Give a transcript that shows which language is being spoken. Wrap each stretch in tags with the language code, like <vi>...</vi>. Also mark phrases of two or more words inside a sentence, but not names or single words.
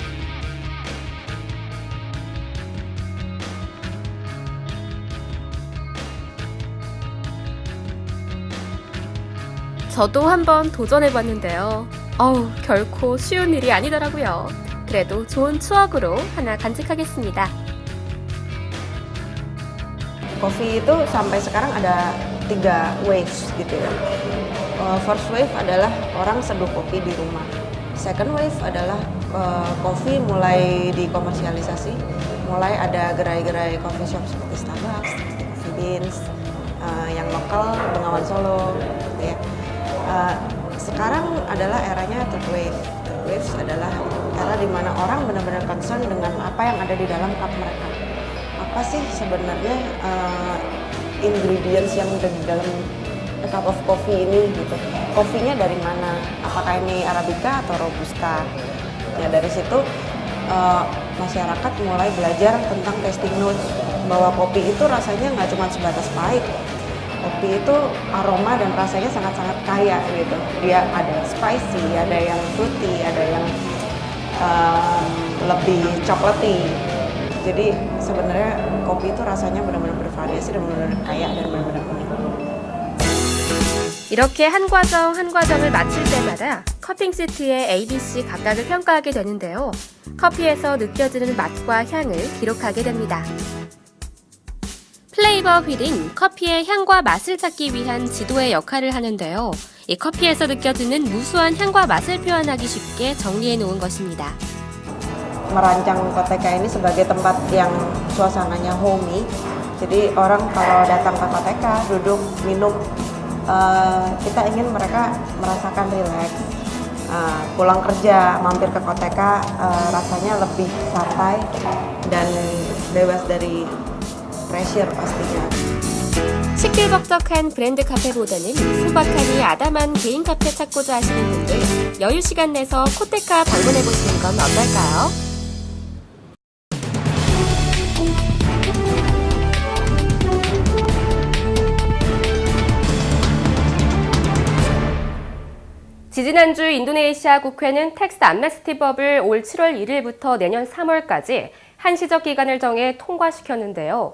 <ko>저도 한번 도전해봤는데요. 결코 쉬운 일이 아니더라고요. 그래도 좋은 추억으로 하나 간직하겠습니다.</ko> <id>Kopi itu sampai sekarang ada 3 waves gitu ya.</id> <en>First wave</en> <id>adalah orang seduh kopi di rumah.</id> <en>Second wave</en> <id>adalah kopi mulai dikomersialisasi, mulai ada gerai-gerai</id> <en>coffee shop</en> <id>seperti Starbucks, Coffee Beans, yang lokal Bengawan Solo, gitu ya. Sekarang adalah eranya</id> <en>third wave. Third wave</en> <id>adalah era di mana orang benar-benar concern dengan apa yang ada di dalam cup mereka. Apa sih sebenarnya ingredients yang ada di dalam</id> <en>cup of coffee</en> <id>ini gitu. Kopinya dari mana? Apakah ini Arabica atau Robusta? Ya dari situ masyarakat mulai belajar tentang</id> <en>tasting notes</en> <id>bahwa kopi itu rasanya nggak cuma sebatas pahit. Kopi itu aroma dan rasanya sangat-sangat kaya gitu. Dia ada spicy, ada yang fruity, ada yang lebih coklati. Jadi sebenarnya kopi itu rasanya benar-benar bervariasi dan benar-benar kaya dan benar-benar unik.</id> <ko>이렇게 한 과정 한 과정을 마칠 때마다 커핑 시트의 ABC 각각을 평가하게 되는데요. 커피에서 느껴지는 맛과 향을 기록하게 됩니다. 플레이버 휠인 커피의 향과 맛을 찾기 위한 지도의 역할을 하는데요. 이 커피에서 느껴지는 무수한 향과 맛을 표현하기 쉽게 정리해 놓은 것입니다.</ko> <id>Merancang Koteka ini sebagai tempat yang suasananya homey. Jadi orang kalau datang ke Koteka, duduk, minum, kita ingin mereka merasakan rileks. Pulang kerja, mampir ke Koteka, rasanya lebih santai dan bebas dari pressure pastinya.</id> <ko>시끌벅적한 브랜드 카페보다는 소박하니 아담한 개인 카페 찾고자 하시는 분들 여유 시간 내서 코테카 방문해보시는 건 어떨까요? 지지난주 인도네시아 국회는 텍스 암네스티법을 올 7월 1일부터 내년 3월까지 한시적 기간을 정해 통과시켰는데요.</ko>